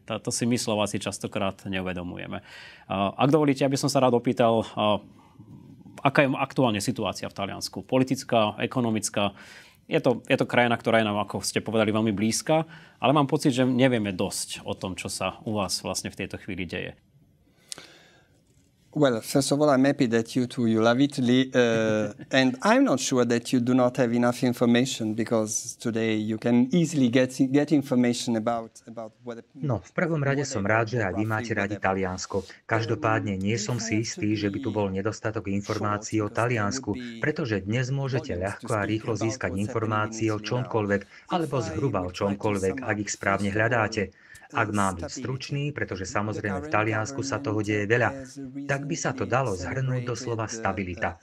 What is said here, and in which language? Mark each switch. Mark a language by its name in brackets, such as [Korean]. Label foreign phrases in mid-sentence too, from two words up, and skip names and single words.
[Slovak] To si my Slováci častokrát neuvedomujeme. Ak dovolíte, aby som sa rád opýtal, aká je aktuálne situácia v Taliansku? Politická, ekonomická? Je to krajina, ktorá je nám, ako ste povedali, veľmi blízka, ale mám pocit, že nevieme dosť o tom, čo sa u vás vlastne v tejto chvíli deje. [English] Well, first of all, I'm happy that you love Italy, and I'm not sure that you do not have enough information, because today you can easily get information about what... [Slovak] No, v prvom rade som rád, že aj vy máte radi Taliansko. Každopádne nie som si istý, že by tu bol nedostatok informácií o Taliansku, pretože dnes môžete ľahko a rýchlo získať informácie o čomkoľvek, alebo zhruba o čomkoľvek, ak ich správne hľadáte. Ak mám byť stručný, pretože samozrejme v Taliansku sa toho deje veľa, tak by sa to dalo zhrnúť do slova stabilita.